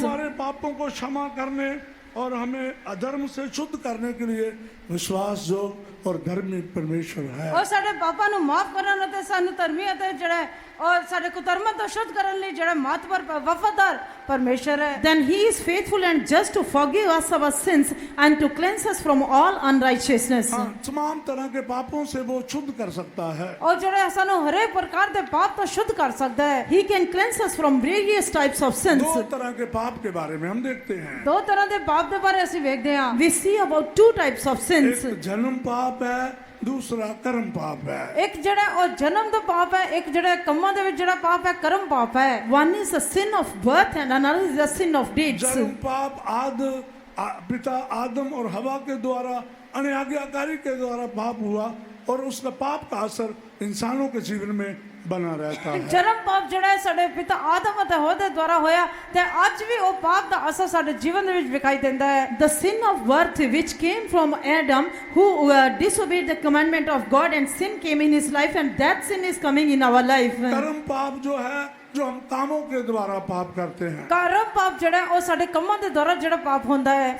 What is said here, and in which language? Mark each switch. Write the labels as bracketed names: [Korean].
[Hindi] हमारे पापों को क्षमा करने और हमें अधर्म से शुद्ध करने के लिए विश्वास जोग और धर्मी परमेश्वर है। [Punjabi] ਉਹ ਸਾਡੇ ਪਾਪਾਂ ਨੂੰ ਮਾਫ ਕਰਨ ਅਤੇ ਸਾਨੂੰ ਧਰਮੀ ਅਤੇ ਜਿਹੜਾ ਔਰ ਸਾਡੇ ਕੁਤਰਮਾਂ ਤੋਂ ਸ਼ੁੱਧ ਕਰਨ ਲਈ ਜਿਹੜਾ ਮਾਤਵਰ ਵਫਾਦਾਰ ਪਰਮੇਸ਼ਰ ਹੈ। [English] then he is faithful and just to forgive us our sins and to cleanse us from all unrighteousness. [Hindi] हाँ, तमाम तरह के पापों से वो शुद्ध कर सकता है। [Punjabi] ਉਹ ਜਿਹੜਾ ਸਾਨੂੰ ਹਰੇਕ ਪ੍ਰਕਾਰ ਦੇ ਪਾਪ ਤੋਂ ਸ਼ੁੱਧ ਕਰ ਸਕਦਾ ਹੈ। [English] He can cleanse us from various types of sins. [Hindi] 2 तरह के पाप के बारे में हम देखते हैं। [Punjabi] ਦੋ ਤਰ੍ਹਾਂ ਦੇ ਪਾਪ ਦੇ ਬਾਰੇ ਅਸੀਂ ਵੇਖਦੇ ਹਾਂ। [English] We see about 2 types of sins. [Hindi] एक जन्म पाप है, दूसरा कर्म पाप है। [Punjabi] ਇੱਕ ਜਿਹੜਾ ਉਹ ਜਨਮ ਦਾ ਪਾਪ ਹੈ, ਇੱਕ ਜਿਹੜਾ ਕੰਮਾਂ ਦੇ ਵਿੱਚ ਜਿਹੜਾ ਪਾਪ ਹੈ ਕਰਮ ਪਾਪ ਹੈ। [English] One is the sin of birth and another is the sin of deeds. [Hindi] जन्म पाप पिता आदम और हवा के द्वारा अनाज्ञाकारी के द्वारा पाप हुआ और उसका पाप का असर इंसानों के जीवन में बना रहता है। [Punjabi] ਜਨਮ ਪਾਪ ਜਿਹੜਾ ਹੈ ਸਾਡੇ ਪਿਤਾ ਆਦਮ ਅਤੇ ਹਵਾ ਦੇ ਦੁਆਰਾ ਹੋਇਆ ਤੇ ਅੱਜ ਵੀ ਉਹ ਪਾਪ ਦਾ ਅਸਰ ਸਾਡੇ ਜੀਵਨ ਦੇ ਵਿੱਚ ਵਿਖਾਈ ਦਿੰਦਾ ਹੈ। [English] The sin of birth which came from Adam, who disobeyed the commandment of God, and sin came in his life, and that sin is coming in our life. [Hindi] कर्म पाप जो है जो हम कामों के द्वारा पाप करते हैं। [Punjabi] ਕਰਮ ਪਾਪ ਜਿਹੜਾ ਹੈ, ਉਹ ਸਾਡੇ ਕੰਮਾਂ ਦੇ ਦੁਆਰਾ ਜਿਹੜਾ ਪਾਪ ਹੁੰਦਾ ਹੈ।